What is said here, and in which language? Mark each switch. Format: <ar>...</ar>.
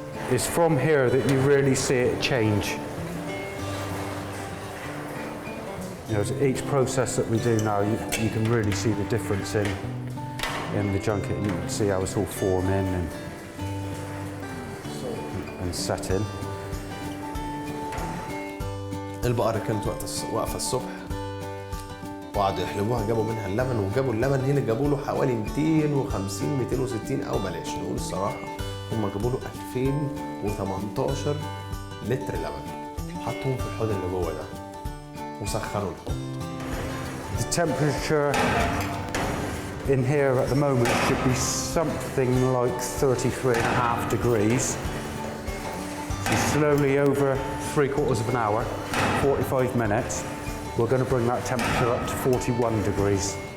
<en>It's from here that you really see it change. You know, each process that we do now, you can really see the difference in the junket. You can see how it's all forming and setting.</en> <ar>البقرة كانت واقفة الصبح وقعدوا يحلبوها، جابوا منها اللبن، وجابوا اللبن هنا جابوا له حوالي 250 260 او بلاش نقول الصراحة، هم جابوا له 2018 لتر لبن، حطهم في الحوض اللي جوه ده وسخنوا الحوض.</ar> <en>The temperature in here at the moment should be something like 33.5 degrees. So slowly over 3/4 of an hour, 45 minutes, we're going to bring that temperature up to 41 degrees.</en>